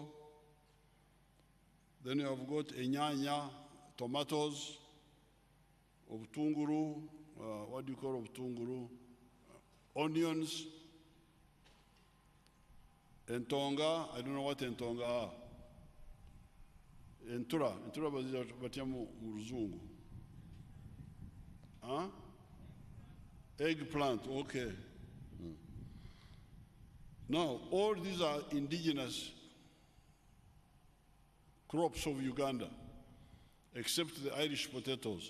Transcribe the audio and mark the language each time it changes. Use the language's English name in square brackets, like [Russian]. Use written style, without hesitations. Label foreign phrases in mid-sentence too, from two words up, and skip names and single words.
[English] Then you have got enyanya, tomatoes, obutunguru, what do you call obutunguru? Onions, entonga, I don't know what entonga are. [Nyankole] Entura batya mu ruzungu. [English] Huh? Eggplant, okay. Now, all these are indigenous crops of Uganda, except the Irish potatoes.